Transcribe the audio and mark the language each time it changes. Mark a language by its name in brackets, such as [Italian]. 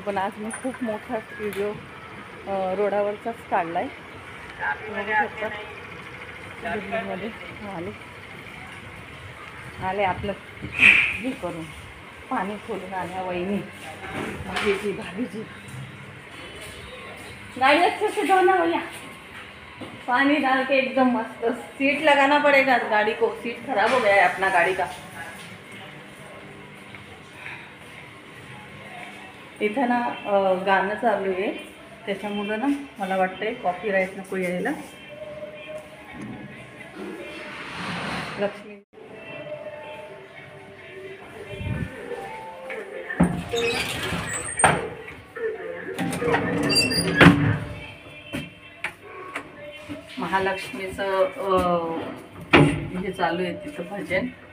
[Marathi] पण आज मी खूप मोठा व्हिडिओ रोडावरचाच काढला आहे. दिल्लीमध्ये आले आपलं हे करून पाणी खोलून आल्या वहिनी भाभीजी. [Hindi] गाड़ी अच्छे से धोना भैया, पानी डाल के एकदम मस्त. सीट लगाना पड़ेगा गाड़ी को, सीट खराब हो गया है अपना गाड़ी का. [Marathi] इथं ना गाणं चालू आहे त्याच्यामुळं ना मला वाटतंय कॉपीराईट नको यायला. लक्ष्मी महालक्ष्मीचं हे चालू आहे तिथं भजन.